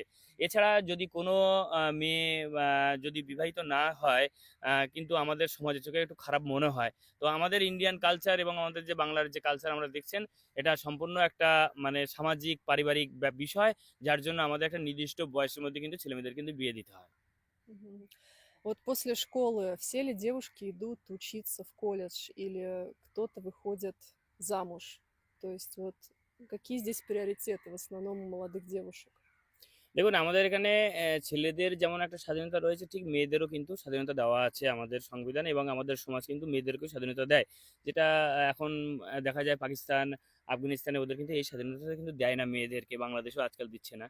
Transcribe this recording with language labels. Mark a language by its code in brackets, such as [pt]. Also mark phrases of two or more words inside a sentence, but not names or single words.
[bn] এছাড়া যদি কোনো মেয়ে যদি বিবাহিত না হয় কিন্তু আমাদের সমাজের চোখে একটু খারাপ মনে হয়। তো আমাদের [en] Indian culture [bn] এবং আমাদের যে বাংলার যে কালচার আমরা দেখছেন এটা সম্পূর্ণ একটা মানে সামাজিক পারিবারিক বিষয়, যার জন্য আমাদের একটা নির্দিষ্ট বয়সের মধ্যে কিন্তু ছেলেমেয়েদের কিন্তু বিয়ে দিতে হয়। Мгм. [ru] Вот после школы все ли девушки идут учиться в колледж или кто-то выходит замуж? То есть вот какие здесь приоритеты в основном у молодых девушек? [bn] দেখুন আমাদের এখানে ছেলেদের যেমন একটা স্বাধীনতা রয়েছে ঠিক মেয়েদেরও কিন্তু স্বাধীনতা দেওয়া আছে আমাদের সংবিধানে এবং আমাদের সমাজ কিন্তু মেয়েদেরকেও স্বাধীনতা দেয়। যেটা এখন দেখা যায় পাকিস্তান, আফগানিস্তানে ওদের কিন্তু এই স্বাধীনতাটা কিন্তু দেয় না মেয়েদেরকে, বাংলাদেশেও আজকাল দিচ্ছে না।